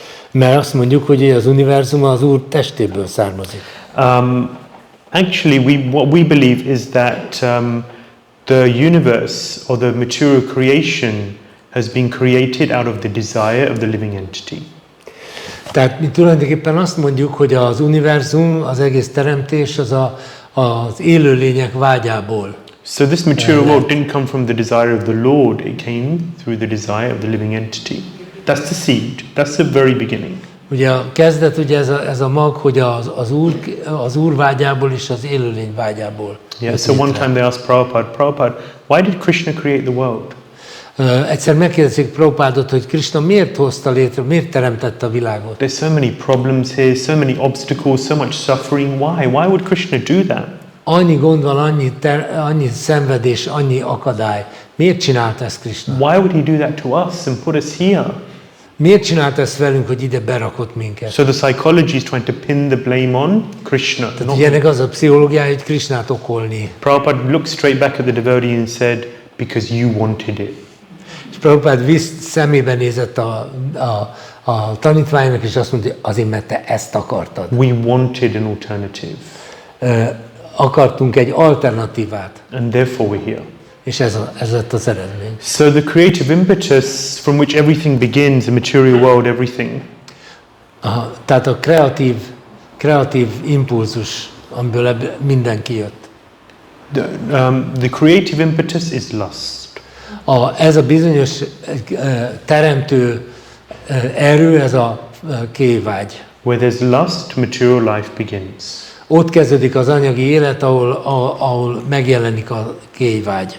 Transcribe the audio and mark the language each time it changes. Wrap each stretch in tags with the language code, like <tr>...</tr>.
<hu>Mert azt mondjuk, hogy az univerzum az Úr testéből származik.</hu> <en>Actually, what we believe is that the universe or the material creation has been created out of the desire of the living entity.</en> <hu>Tehát mi tulajdonképpen azt mondjuk, hogy az univerzum, az egész teremtés az élőlények vágyából.</hu> <en>So this material world didn't come from the desire of the Lord, it came through the desire of the living entity. That's the seed, that's the very beginning.</en> <hu>Ugye a kezdet, ugye ez a mag, hogy az Úr vágyából és az élőlény vágyából.</hu> <en>Yeah, so one time they asked Prabhupada, why did Krishna create the world?</en> <hu>Egyszer megkérdezik Prabhupádot, hogy Krishna miért hozta létre, miért teremtette a világot.</hu> <en>There's so many problems here, so many obstacles, so much suffering. Why? Why would Krishna do that?</en> <hu>Annyi gond van, annyi szenvedés, annyi akadály. Miért csinálta ezt Krishna?</hu> <en>Why would he do that to us and put us here?</en> <hu>Miért csinálta ezt velünk, hogy ide berakott minket?</hu> <en>So the psychology is trying to pin the blame on Krishna.</en> <hu>Tehát ilyenek az a pszichológiája, hogy Krishnát okolni.</hu> <en>Prabhupada looked straight back at the devotee and said, because you wanted it.</en> <hu>És Prabhupád szemébe nézett a tanítványnak, és azt mondta, azért, mert te ezt akartad.</hu> <en>We wanted an alternative.</en> <hu>Akartunk egy alternatívát.</hu> <en>And therefore we're here.</en> <hu>És ez lett az eredmény.</hu> <en>So the creative impetus from which everything begins, the material world, everything.</en> <hu>Tehát a kreatív impulzus, amiből minden kijött.</hu> <en>The creative impetus is lust.</en> <hu>Ez a bizonyos teremtő erő, ez a kévágy.</hu> <en>Where there's lust, material life begins.</en> <hu>Ott kezdődik az anyagi élet, ahol megjelenik a kévágy.</hu>